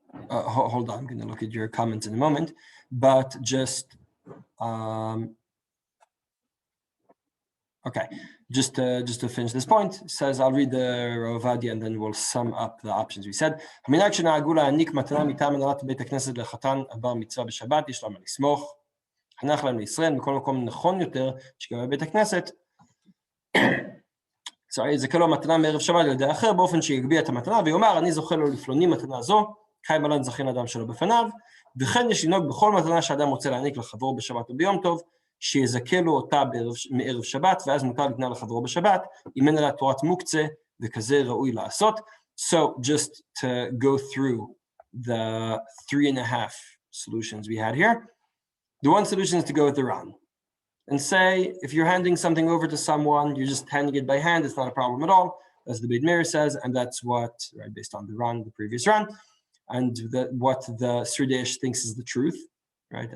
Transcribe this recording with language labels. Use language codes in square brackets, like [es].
[en] Hold on, I'm going to look at your comments in a moment, but just okay. Just to finish this point, it says I'll read the Ravadi and then we'll sum up the options we said. [he] המנהג שנהגו להעניק מתנה מטעם הנהלת בית הכנסת לחתן הבר מצווה בשבת, יש להם לסמוך. חנך להם לישראל, מכל מקום נכון יותר שגם בבית הכנסת. יזכה לו מתנה מערב שבת על ידי אחר, באופן שיגביה את המתנה, ויאמר, אני זוכה לו לפלוני מתנה זו, חיים עלן זכין אדם שלו בפניו, וכן יש לנהוג בכל מתנה שאדם רוצה להעניק לחברו בשבת וביום טוב, שיזכה אותה מערב שבת, ואז מותר לקנה לחברו בשבת, אם אין עליה תורת מוקצה, וכזה ראוי לעשות. [en] So just to go through the 3.5 solutions we had here, the one solution is to go with the Ran and say, if you're handing something over to someone, you're just handing it by hand, it's not a problem at all, as the Beit Meir says, and that's what, right, based on the Ran, the previous Ran, and what the Sridesh thinks is the truth, right?